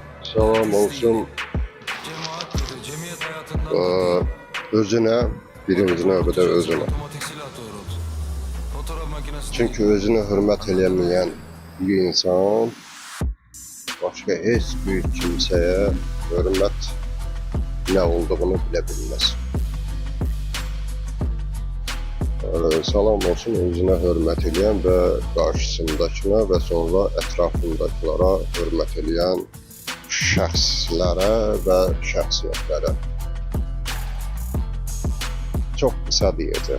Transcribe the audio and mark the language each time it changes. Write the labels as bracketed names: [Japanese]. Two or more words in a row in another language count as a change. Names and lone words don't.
[Azerbaijani] Salam olsun özüne, birinci növbədə özüne. [Turkish] Çünkü özüne hürmet eləməyən bir insan başka heç bir kimseye hürmet ne olduğunu bile bilmez. [Azerbaijani] Salam olsun özünə hörmət edən və qarşısındakına və sonra ətrafındakilara hörmət edən şəxslərə və şəxsiyyətlərə. Çox qısa deyəcəm.